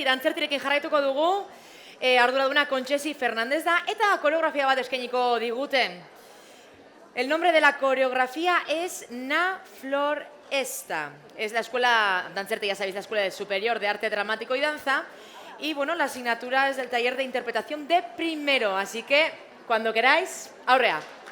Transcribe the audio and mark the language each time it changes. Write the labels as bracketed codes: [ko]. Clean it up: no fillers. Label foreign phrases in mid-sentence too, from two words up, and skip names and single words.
[eu] Dantzertirekin jarraituko dugu. Arduraduna Kontxesi Fernandez da eta koreografia bat eskainiko diguten. [es] El nombre de la coreografía es Na Flor Esta. Es la escuela, Dantzerti ya sabéis, la Escuela Superior de Arte Dramático y Danza. Y bueno, la asignatura es del taller de interpretación de primero. Así que, cuando queráis, [eu] aurrea.